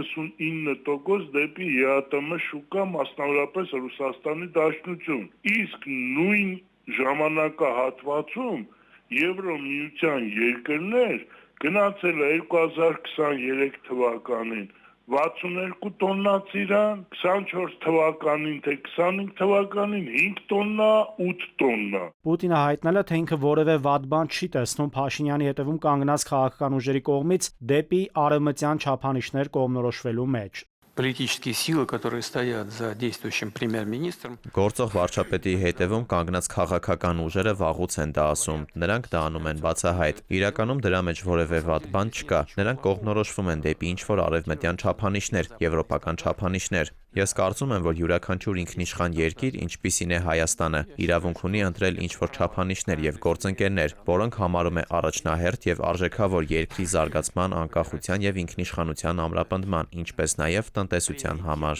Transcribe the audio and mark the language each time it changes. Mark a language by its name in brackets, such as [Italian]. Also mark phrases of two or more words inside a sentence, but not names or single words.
[Armenian] 99% դեպի ԵԱՏՄ շուկա, մասնավորապես Ռուսաստանի Դաշնություն։ Իսկ նույն ժամանակահատվածում Եվրոմիության երկրներ գնացել է 2023 թվականին 62 տոննա ծիրան, 24 թվականին թե 25 թվականին 5 տոննա, 8 տոննա։ Պուտինը հայտնել է, թե ինքը որևէ վատ բան չի տեսնում Փաշինյանի հետևում կանգնած քաղաքական ուժերի կողմից դեպի արևմտյան չափանիշներ կողմնորոշվելու մեջ։ [Russian] политические силы, которые стоят за действующим премьер-министром, [Armenian] Գործող վարչապետի հետևում կանգնած քաղաքական ուժերը վաղուց են դա ասում։ Նրանք դա անում են բացահայտ։ Իրականում դրա մեջ որևէ վատ բան չկա։ Նրանք կողմնորոշվում են դեպի ինչ-որ արևմտյան չափանիշներ, եվրոպական չափանիշներ։ Ես կարծում եմ, որ յուրաքանչյուր ինքնիշխան երկիր, ինչպիսին է Հայաստանը, իրավունք ունի ընտրել ինչ-որ չափանիշներ եւ գործընկերներ, որոնք համարում է առաջնահերթ եւ արժեքավոր երկրի զարգացման, անկախության եւ ինքնիշխանության ամրապնդման, ինչպես նաեւ տնտեսության համար։